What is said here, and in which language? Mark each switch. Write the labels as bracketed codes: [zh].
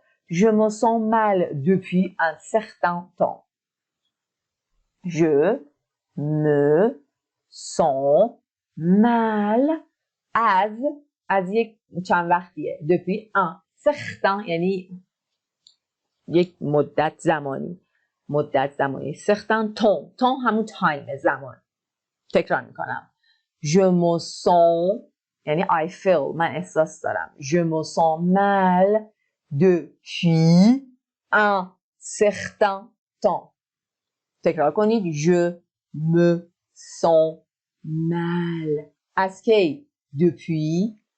[fr] je me sens mal depuis un certain temps. Je me sens mal [fa] از یک چند وقتیه. [fr] depuis un certain [fa] یعنی یک مدت زمانی. [fr] certain temps [fa] همون تایم زمان. تکرار میکنم. [fr] je me sens [fa] یعنی [en] I feel [fa] من احساس دارم. [fr] je me sens mal depuis un certain temps. [fa] تکرار کنید. [fr] je me sens mal [fa] از کی؟ [fr] depuis